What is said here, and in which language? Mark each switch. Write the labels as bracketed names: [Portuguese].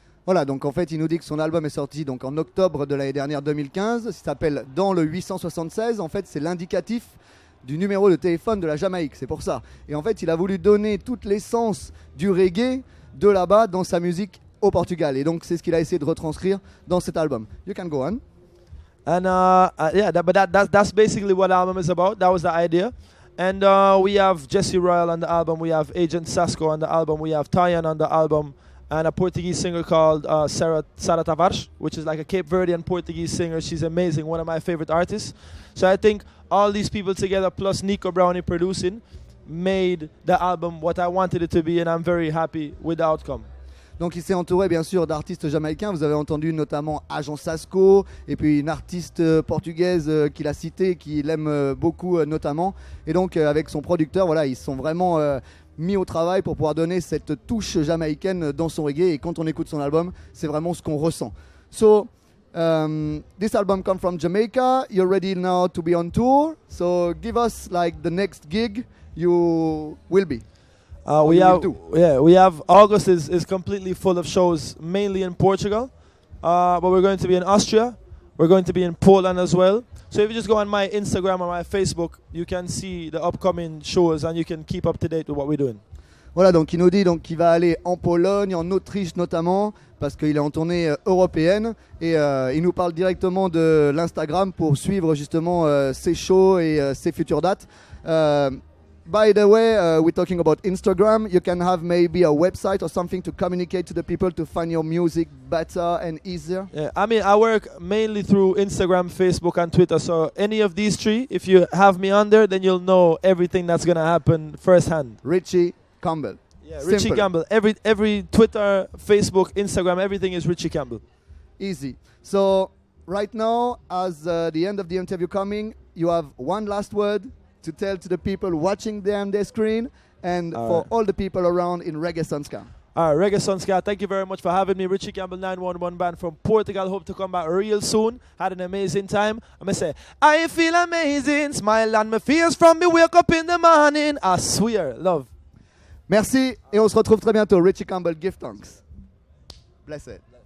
[French] Voilà, donc en fait, il nous dit que son album est sorti donc en octobre de l'année dernière 2015. Il s'appelle Dans le 876. En fait, c'est l'indicatif du numéro de téléphone de la Jamaïque, c'est pour ça. Et en fait, il a voulu donner toute l'essence du reggae de là-bas dans sa musique au Portugal. Et donc, c'est ce qu'il a essayé de retranscrire dans cet album. [English] You can go on. And that's basically what the album is about. That was the idea. And we have Jesse Royal on the album. We have Agent Sasco on the album. We have Tyan on the album. And a Portuguese singer called Sara Tavares, which is like a Cape Verdean Portuguese singer. She's amazing, one of my favorite artists. So I think all these people together, plus Nico Brownie producing, made the album what I wanted it to be, and I'm very happy with the outcome. [French] Donc il s'est entouré bien sûr d'artistes jamaïcains. Vous avez entendu notamment Agent Sasco et puis une artiste portugaise qu'il a citée, qu'il aime beaucoup notamment. Et donc avec son producteur, voilà, ils sont vraiment mis au travail pour pouvoir donner cette touche jamaïcaine dans son reggae. Et quand on écoute son album, c'est vraiment ce qu'on ressent. [English] So this album comes from Jamaica. You're ready now to be on tour. So give us like the next gig you will be. We have August is completely full of shows, mainly in Portugal, but we're going to be in Austria, we're going to be in Poland as well. So if you just go on my Instagram or my Facebook, you can see the upcoming shows and you can keep up to date with what we're doing. [French] Voilà, donc il nous dit donc qu'il va aller en Pologne, en Autriche notamment, parce qu'il est en tournée européenne. Et il nous parle directement de l'Instagram pour suivre justement ses shows et ses futures dates. [English] By the way, we're talking about Instagram. You can have maybe a website or something to communicate to the people to find your music better and easier. Yeah, I mean, I work mainly through Instagram, Facebook, and Twitter. So any of these three, if you have me on there, then you'll know everything that's going to happen firsthand. Richie Campbell. Yeah, Richie Campbell. Every Twitter, Facebook, Instagram, everything is Richie Campbell. Easy. So right now, as the end of the interview coming, you have one last word to tell to the people watching there on their screen and for all the people around in Reggae Ska. All right, Reggae Ska, thank you very much for having me. Richie Campbell, 911 band from Portugal. Hope to come back real soon. Had an amazing time. I'm going to say, I feel amazing. Smile on my face from me wake up in the morning. I swear, love. [French] Merci et on se retrouve très bientôt. [English] Richie Campbell, give thanks. Blessed.